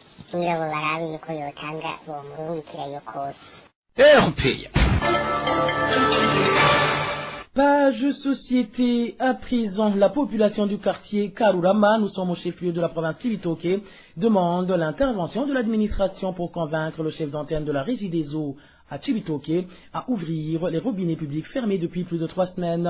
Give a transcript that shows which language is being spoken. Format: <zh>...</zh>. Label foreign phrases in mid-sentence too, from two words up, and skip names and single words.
<rn>kugira ngo barabe yuko yotanga uwo murungikira yo kose.</rn> <fr>Page société à présent, la population du quartier Karurama, nous sommes au chef-lieu de la province Cibitoke, demande l'intervention de l'administration pour convaincre le chef d'antenne de la régie des eaux à Cibitoke à ouvrir les robinets publics fermés depuis plus de 3 semaines.</fr>